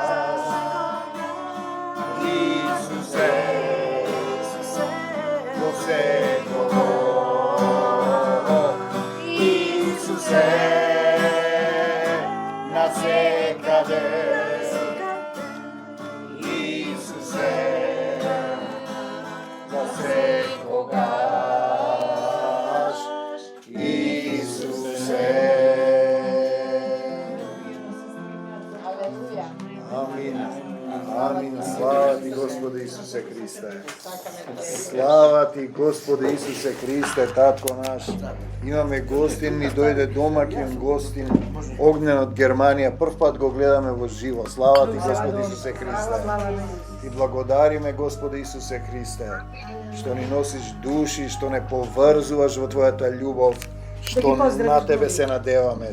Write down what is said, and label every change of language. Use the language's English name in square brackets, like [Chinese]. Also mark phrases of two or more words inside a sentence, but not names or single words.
[Macedonian] Исусе, посекого, Исусе, на секаде, Исусе, за секогаш, Исусе. Amin. Amin. Слава ти, Господе Исусе Христе. Слава ти, Господе Исусе Христе, Татко наш. Imаме гостин, ни дојде домакин гостин, Огнен од Германија. Прв пат го гледаме во живо. Слава ти, Господе Исусе Христе. Ти благодариме, Господе Исусе Христе, што ни носиш души, што не поврзуваш во Твојата љубов, што на Тебе се надеваме.